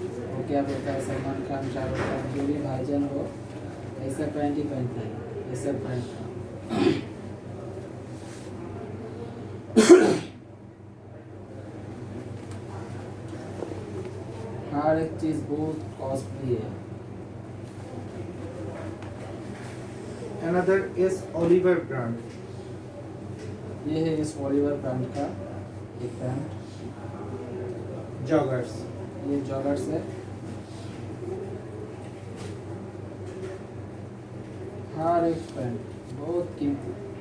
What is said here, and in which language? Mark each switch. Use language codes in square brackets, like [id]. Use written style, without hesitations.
[hi] वो क्या बोलता है, सलमान खान, शाहरुख खान, जो भी भाईजान हो ऐसा पैंट ही पहनता है, ऐसा पैंट। हर एक चीज़ बहुत कॉस्टली है। [en] Another is Oliver brand. [hi] ये है इस ओलिवर ब्रांड का एक पैंट। [en] Joggers. [hi] ये जॉगर्स है। हर एक पैंट बहुत कीमती।